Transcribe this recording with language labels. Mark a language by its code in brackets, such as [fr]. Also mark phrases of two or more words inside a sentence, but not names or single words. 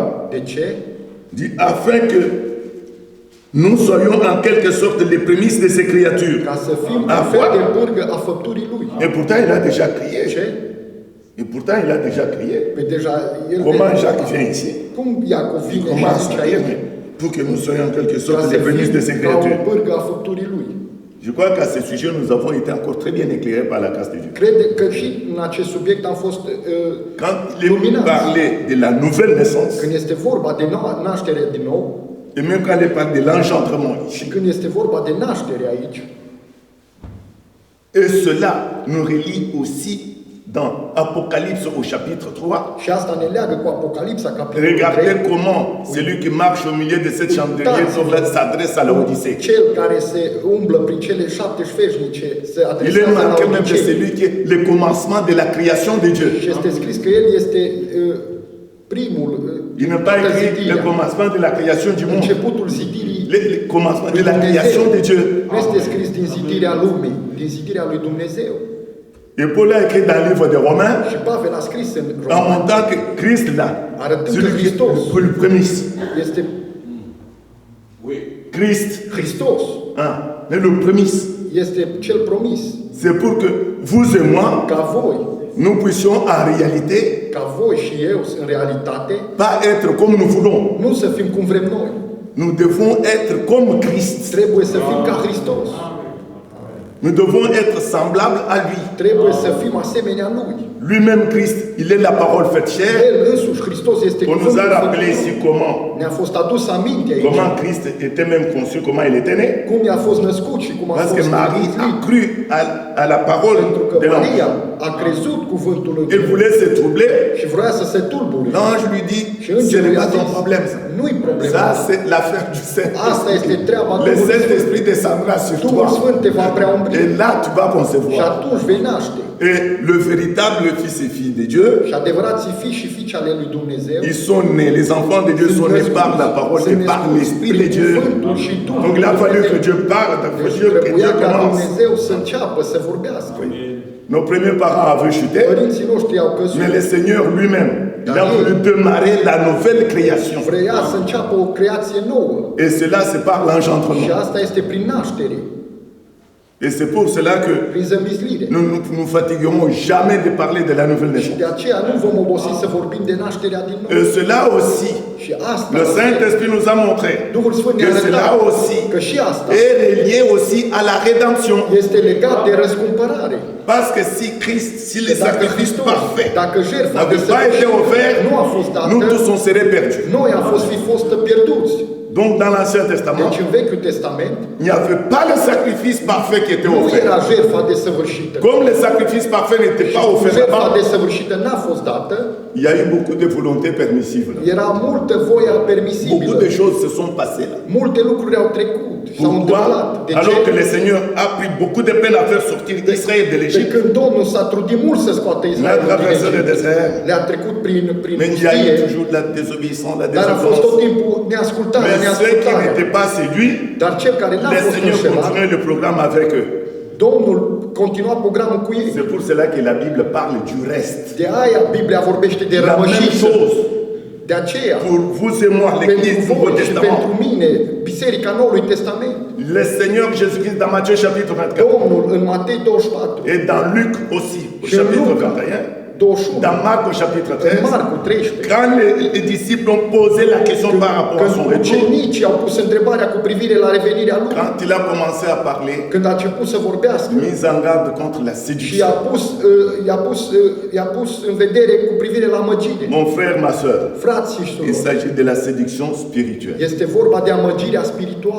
[ro] De ce? [fr] Dit afin que nous soyons en quelque sorte les prémices de ces créatures. [ro] Ca să fim A un fel [fr] quoi? [ro] de pârgă a făpturii lui. [fr] Et pourtant il a déjà crié. [ro] Ce? [fr] Et pourtant il a déjà crié. [ro] Păi deja el [fr] Comment Jacques vient ici? [ro] cum Iacov [fr] Il [ro] vine și [fr] commence [ro] zice [fr] à [ro] aici? [fr] dire pour que nous soyons en quelque [ro] Ca [fr] sorte [ro] să [fr] les prémices de ces [ro] fim ca o [fr] créatures. [ro] pârgă a făpturii lui. [fr] Je crois qu'à ce sujet nous avons été encore très bien éclairés par la grâce de Dieu. [ro] Crede că și în acest subiect am fost [fr] Quand il [ro] luminați. [fr] parlait de la nouvelle naissance, [ro] Când este vorba de naștere din nou [fr] et même quand il parle de l'engendrement [ro] și [fr] ici, [ro] când este vorba de naștere aici, [fr] et cela nous relie aussi dans Apocalypse au chapitre 3. [ro] și asta ne leagă cu Apocalipsa, capitolul [fr] Regardez [ro] 3, [fr] comment celui qui marche au milieu de cette chandelier s'adresse à l'Odyssée. [ro] cel care se umblă prin cele 7 șfeșnice se [fr] Il est [ro] adresează [fr] marqué [ro] la [fr] même de [ro] Odisei. [fr] celui qui est le commencement de la création de Dieu. [ro] Și este scris că el este primul, [fr] Il n'a pas [ro] toată [fr] écrit le [ro] zidirea, [fr] commencement de la création du monde, [ro] începutul zidirii [fr] le commencement de [ro] lui [fr] la création de Dieu. [ro] Nu este scris din zidirea lumii, din zidirea lui Dumnezeu. [fr] Et Paul a écrit dans le livre de Romains, [ro] Și Pavel a scris în [fr] en [ro] Roman, [fr] montrant que Christ là, [ro] arătând că [fr] celui qui est [ro] Hristos [fr] le prémisse, [ro] este [fr] Oui. Christ, [ro] Hristos, [fr] hein, est le prémisse. [ro] este cel promis, [fr] C'est pour que vous et moi, [ro] ca voi, [fr] nous puissions en réalité [ro] ca voi și eu în realitate, [fr] pas être comme nous voulons. [ro] nu să fim cum vrem noi, [fr] Nous devons être comme Christ. [ro] trebuie să fim ca Hristos, [fr] Nous devons être semblables à lui. [ro] trebuie să fim asemenea lui. [fr] Lui-même, Christ, il est la parole faite chair. [ro] El însuși, Hristos, este [fr] On nous a [ro] cuvântul [fr] rappelé [ro] făcut. [fr] ici comment, [ro] Ne-a fost adus aminte aici, [fr] comment Christ était même conçu, comment il était né. [ro] cum i-a fost născut și cum a [fr] Parce [ro] fost [fr] que Marie a [ro] născut. [fr] cru à la parole [ro] Pentru că [fr] de l'ange. [ro] Maria a crezut cuvântul lui [fr] Elle [ro] Dumnezeu [fr] voulait se troubler. [ro] și vrea să se tulbure. [fr] L'ange lui dit, [ro] Și [fr] ce [ro] îngerul [fr] n'est [ro] i-a [fr] pas ton [ro] zis, [fr] problème. Ça, [ro] nu-i problema. [fr] ça c'est l'affaire du [ro] Asta este [fr] Saint-Esprit. [ro] treaba [fr] Le [ro] Duhului Sfânt. [fr] Saint-Esprit descendra sur [ro] Duhul [fr] toi. [ro] Sfânt te va preumbri [fr] Et là, tu vas [ro] și [fr] concevoir. [ro] atunci vei naște. [fr] Et le véritable fils et fille de Dieu, [ro] Și adevărații fii și fiice ale lui Dumnezeu [fr] ils sont nés, les enfants de Dieu sont nés par la parole et par l'Esprit de Dieu. Donc il a fallu que Dieu parle, il a [ro] Deci [fr] fallu que [ro] trebuia [fr] Dieu [ro] ca [fr] commence. [ro] Dumnezeu să înceapă să vorbească. [fr] Nos premiers parents avaient chuté, [ro] Părinții noștri au căzut, [fr] mais le Seigneur lui-même Il a voulu démarrer la nouvelle création. [ro] Vrea să înceapă o creație nouă. [fr] Et cela, c'est par [ro] Și [fr] l'engendrement. [ro] asta este prin naștere, [fr] Et c'est pour cela que [ro] prin zămislire. [fr] nous ne nous fatiguerons jamais de parler de la nouvelle [ro] Și [fr] naissance. [ro] de aceea nu vom obosi să vorbim de nașterea din nou. [fr] Et cela aussi, [ro] Și asta, [fr] le Saint-Esprit nous a montré [ro] Duhul Sfânt ne-a [fr] que cela [ro] arătat [fr] aussi [ro] că și asta [fr] est relié aussi à la rédemption. [ro] este legat de răscumpărare. [fr] Parce que si les [ro] Dacă [fr] sacrifices [ro] Hristos, [fr] parfaits [ro] dacă jertfa [fr] n'avaient pas été offerts, [ro] nu a fost dată, [fr] nous tous on serait perdus. [ro] noi am fost pierduți. [fr] Donc dans l'Ancien Testament, [ro] Deci în Vechiul Testament [fr] il n'y avait pas le sacrifice parfait qui était [ro] nu [fr] offert. [ro] era jertfa desăvârșită. [fr] Comme le sacrifice parfait n'était pas offert [ro] Jertfa [fr] là-bas, [ro] desăvârșită n-a fost dată, [fr] il y a eu beaucoup de volonté permissive. Là. [ro] era multă voia [fr] Beaucoup [ro] permisibilă. [fr] de choses se sont passées là. [ro] Multe lucruri au trecut, s-au întâmplat. [fr] Pourquoi? [ro] De [fr] Alors que [ro] ce? [fr] le Seigneur a pris beaucoup de peine à faire sortir Israël de [ro] De [fr] l'Égypte. [ro] când Domnul s-a trudit mult să scoată [fr] Il a [ro] Israelul din [fr] traversé le [ro] Egipt, [fr] désert, [ro] le-a trecut prin [fr] mais il y a eu [ro] pustie, [fr] toujours de la désobéissance, la [ro] dar a fost tot [fr] désobéissance. [ro] timpul neascultare, [fr] Mais ceux qui [ro] neascultare. [fr] n'étaient pas séduits, [ro] Dar cel care n-a [fr] le [ro] fost [fr] Seigneur [ro] înșelat, [fr] continuait le programme avec eux. [ro] Domnul continua programul cu ei. [fr] C'est pour cela que la Bible parle du reste. [ro] De aia Biblia vorbește de [fr] La même [ro] rămășiță. [fr] chose [ro] De aceea, [fr] pour vous et moi, [ro] pentru [fr] l'Église du Nouveau [ro] voi și pentru [fr] Testament. [ro] mine, Biserica Noului Testament, [fr] Le Seigneur Jésus-Christ dans Matthieu chapitre 24 [ro] Domnul în Matei 24, [fr] et dans Luc aussi au [ro] și în [fr] chapitre [ro] Luca [fr] 21, [ro] 21, [fr] dans Marc au chapitre [ro] în [fr] 13, [ro] Marcu 13, [fr] quand les disciples ont posé la question par rapport à son [ro] când [fr] retour, [ro] ucenicii au pus întrebarea cu privire la revenirea lui, [fr] quand il a commencé à parler, [ro] când a început să vorbească [fr] mise en garde contre la [ro] și [fr] séduction. [ro] i-a pus în vedere cu privire la măgire. [fr] Mon frère, ma soeur, [ro] Frați și [fr] il [ro] surori, [fr] s'agit de la séduction spirituelle. [ro] este vorba de amăgirea spirituală.